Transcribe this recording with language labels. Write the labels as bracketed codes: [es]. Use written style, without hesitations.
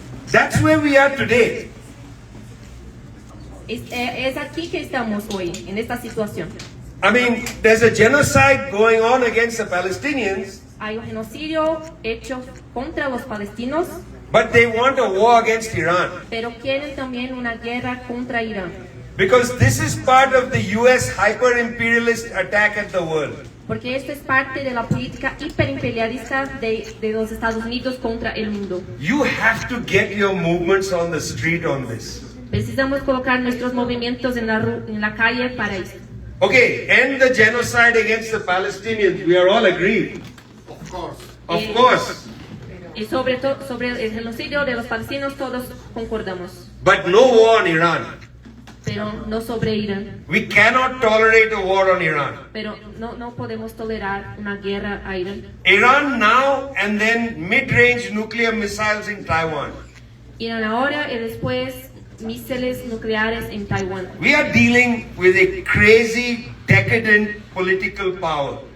[en] That's where we are today. [es] Es aquí que estamos hoy, en esta situación. [en] I mean, there's a genocide going on against the Palestinians, [es] Hay un genocidio hecho contra los palestinos, [en] but they want a war against Iran. [es] pero quieren también una guerra contra Irán. [en] Because this is part of the US hyper-imperialist attack at the world. [es] Porque esto es parte de la política hiperimperialista de los Estados Unidos contra el mundo. [en] You have to get your movements on the street on this. [es] Precisamos colocar nuestros movimientos en la calle para eso. [en] Okay, end the genocide against the Palestinians. We are all agreed. Of course. Of course. [es] Y sobre el genocidio de los palestinos todos concordamos, [en] But no war on Iran. [es] pero no sobre Irán. [en] We cannot tolerate a war on Iran. [es] Pero no podemos tolerar una guerra a Irán. [en] Iran now and then mid-range nuclear missiles in Taiwan. [es] Irán ahora y después misiles nucleares en Taiwán. [en] We are dealing with a crazy, decadent political power.